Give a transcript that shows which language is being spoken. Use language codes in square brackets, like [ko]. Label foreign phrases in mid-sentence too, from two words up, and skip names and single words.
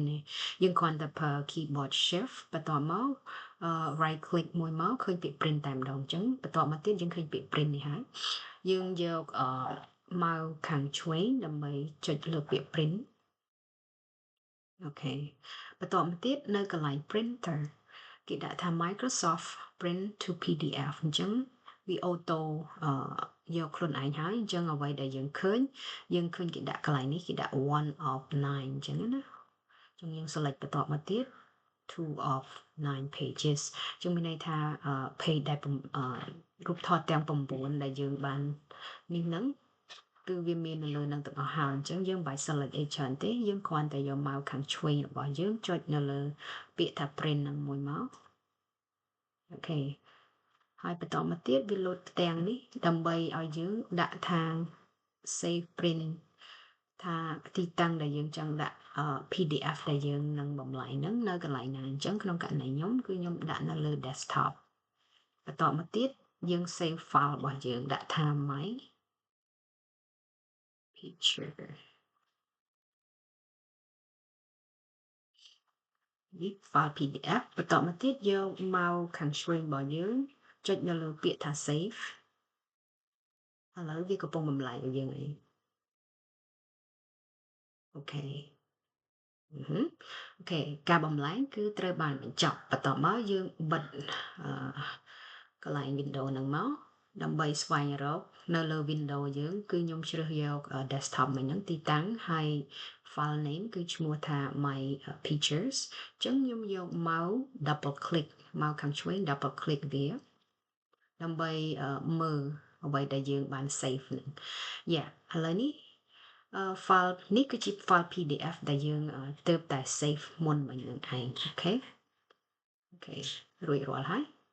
[km] ទេយើងគ្រាន់តែប្រើ [en] keyboard shift [km] បន្ទាប់មក [en] right click [km] មួយមកឃើញពាក្យ print តែម្ដងអញ្ចឹងបន្ទាប់មកទៀតយើងឃើញពាក្យ print នេះហើយយើងយកmouse ខាងឆ្វេងដើម្បីចុចលើពាក្យ print អូខេបន្ទាប់មកទៀតនៅកន្លែង printer គេដាក់ថា Microsoft Print to PDF អញ្ចឹងវាអូតូយកខ្លួនឯងហើយអញ្ចឹងអ្វីដែលយើងឃើញគេដាក់កន្លែងនេះគេដាក់ [en] one of 9 [km] អញ្ចឹងណាអញ្ចឹងយើង select បន្ទាប់ មកទៀត [en] two of 9 pages [km] អញ្ចឹងមានន័យថា page ដែលរូបថតទាំង9ដែលយើងបាននេះហ្នឹងគឺវាមាននៅលើនឹងទាំង អស់ហើយអញ្ចឹងយើងមិនបាច់ select អីច្រើនទេយើងគ្រាន់តែយក mouse ខាងឆ្វេងរបស់យើងចុចនៅលើពាក្យថា print ហ្នឹងមួយមកអូខេហើយបន្តមកទៀតវាលោតផ្ទាំងនេះដើម្បីឲ្យយើងដាក់ថា [en] save print [km] ថាទីតាំងដែលយើងចង់ដាក់PDF ដែលយើងនឹងបំលែងហ្នឹងនៅកន្លែងណាអញ្ចឹងក្នុងករណីខ្ញុំគឺខ្ញុំដាក់នៅលើ desktop បន្តមកទៀតយើង [en] save file [km] របស់យើងដាក់ថា my picture នេះ file PDF បន្តមកទៀតយកមកខាងឆ្វេងរបស់យើងចុចនៅលើពាក្យថា save ឥឡូវវាកំពុងបំលែងឲ្យយើងអី អូខេអូខេការបំលែងគឺត្រូវបានបញ្ចប់បន្ទាប់មកយើងបិទកន្លែង window ហ្នឹងមកដើម្បីស្វែងរកនៅលើ window យើងគឺខ្ញុំជ្រើសយក desktop មិញហ្នឹងទីតាំងហើយ [en] file name [km] គឺឈ្មោះថា [en] my pictures [km] អញ្ចឹងខ្ញុំយក [en] mouse double click [km] មកខាងឆ្វេង [en] double click [km] វាដើម្បីមើលអ្វីដែលយើងបាន save ហ្នឹងយ៉ាឥឡូវនេះfile នេះគឺជា file PDF ដែលយើងទើបតែ save មុនមិញនឹងឯងអូខេរួចរាល់ហើយ